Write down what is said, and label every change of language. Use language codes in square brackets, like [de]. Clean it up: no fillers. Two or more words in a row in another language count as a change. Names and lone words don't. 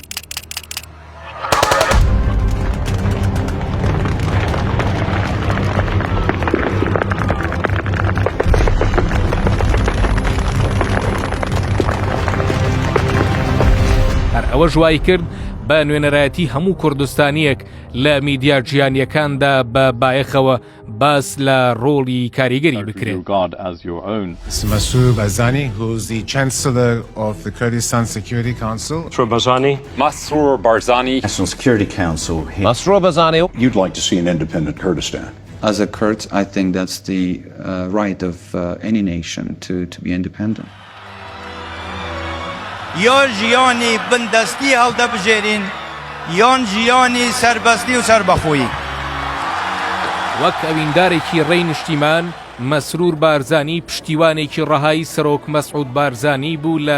[ckb] هەر ئەوە ژوای کرد بە نوێنەرایەتی هەموو کوردستانیەک لە میدیا جیهانیەکاندا بە بایەخەوە باس لە ڕۆڵی کاریگەری بکرێت. [en] Masroor Barzani, who's the Chancellor of the Kurdistan Security Council. Masroor Barzani. National Security Council. Masroor Barzani. You'd like to see an independent Kurdistan. As a Kurd, I think that's the right of any nation to be independent. [ckb] یا جیانی بندستی هەڵدە بژێرین یان جیانی سەربەستی و سەربەخۆیی. وەک ئەویندارێکی ڕێی نیشتیمان مەسرور بارزانی پشتیوانێکی ڕەهایی سەرۆک مەسعود بارزانی بوو لە